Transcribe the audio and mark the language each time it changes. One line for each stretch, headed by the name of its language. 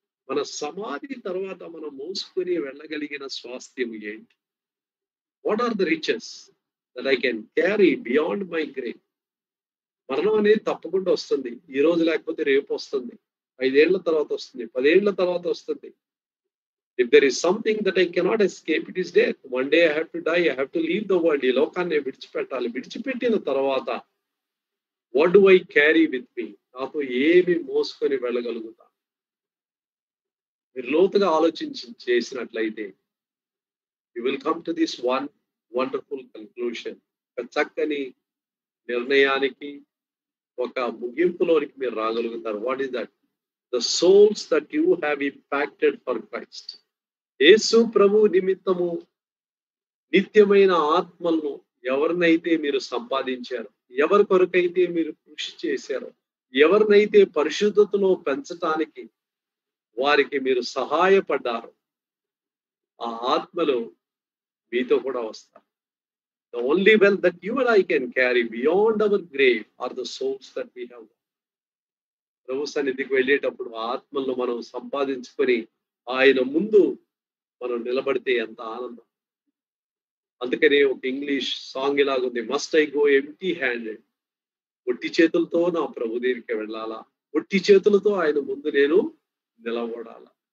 Telugu: మన సమాధి తర్వాత మనం మోసుకొని వెళ్ళగలిగిన స్వాస్థ్యం ఏంటి?
English: What are the riches that I can carry beyond my grave?
Telugu: మరణం అనేది తప్పకుండా వస్తుంది. ఈ రోజు లేకపోతే రేపు వస్తుంది, 5 ఏళ్ల తర్వాత వస్తుంది, 10 ఏళ్ల తర్వాత వస్తుంది.
English: If there is something that I cannot escape, it is death. One day I have to die. I have to leave the world.
Telugu: ఈ లోకాన్ని విడిచిపెట్టాలి. విడిచిపెట్టిన తర్వాత
English: what do I carry with me?
Telugu: నాతో ఏమి మోసుకొని వెళ్ళగలుగుతా? మీరు లోతుగా ఆలోచించి చేసినట్లయితే
English: you will come to this one wonderful conclusion.
Telugu: ఒక చక్కని నిర్ణయానికి, ఒక ముగింపులోనికి మీరు రాగలుగుతారు.
English: What is that? The souls that you have impacted for Christ.
Telugu: యేసు ప్రభు నిమిత్తము నిత్యమైన ఆత్మలను ఎవరినైతే మీరు సంపాదించారో, ఎవరి కొరకైతే మీరు కృషి చేశారో, ఎవరినైతే పరిశుద్ధతలో పెంచటానికి వారికి మీరు సహాయపడ్డారో, ఆ ఆత్మలు మీతో కూడా వస్తారు.
English: The only wealth that you and I can carry beyond our grave are the souls that we have.
Telugu: ప్రభు సన్నిధికి వెళ్ళేటప్పుడు ఆత్మలను మనం సంపాదించుకొని ఆయన ముందు మనం నిలబడితే ఎంత ఆనందం. అందుకనే ఒక English song ఇలాగుంది,
English: Must I go empty handed.
Telugu: ఒట్టి చేతులతో నా ప్రభు దగ్గరికి వెళ్ళాలా, ఒట్టి చేతులతో ఆయన ముందు నేను నిలబడాలా.